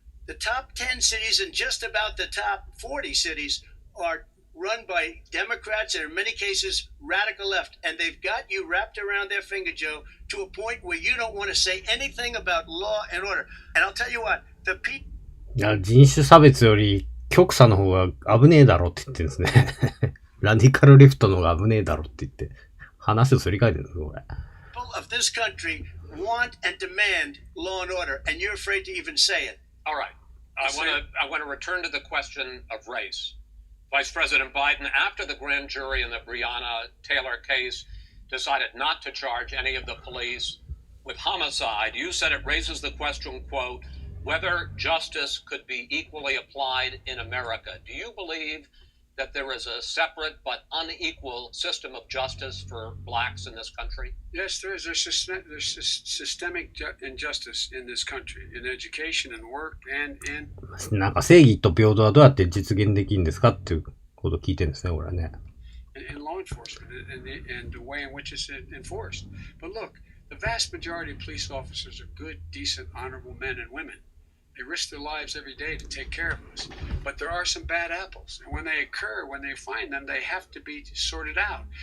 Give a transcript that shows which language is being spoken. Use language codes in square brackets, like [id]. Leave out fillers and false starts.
[en] The top 10 cities and just about the top 40 cities are run by Democrats and in many cases radical left. And they've got you wrapped around their finger, Joe, to a point where you don't want to say anything about law and order. And I'll tell you what, the people... [ja] いや、人種差別より極左の方が危ねえだろって言ってるんですね。ラディカルレフトの方が危ねえだろって言って、話をすり替えてるんですよ、これ。 [en] People of this country want and demand law and order, and you're afraid to even say it. All right. I want to return to the question of race. Vice President Biden, after the grand jury in the Breonna Taylor case decided not to charge any of the police with homicide, you said it raises the question, quote, whether justice could be equally applied in America. Do you believe that there is a separate but unequal system of justice for blacks in this country? Yes, there is. There's systemic injustice in this country, in education and work and in... [ja] なんか正義と平等はどうやって実現できるんですかっていうことを聞いてるんですね、これはね。 [en] In law enforcement and the way in which it's enforced. But look, the vast majority of police officers are good, decent, honorable men and women. They risk their lives every day to take care of us. But there are some bad apples. And when they occur, when they find them, they have to be sorted out.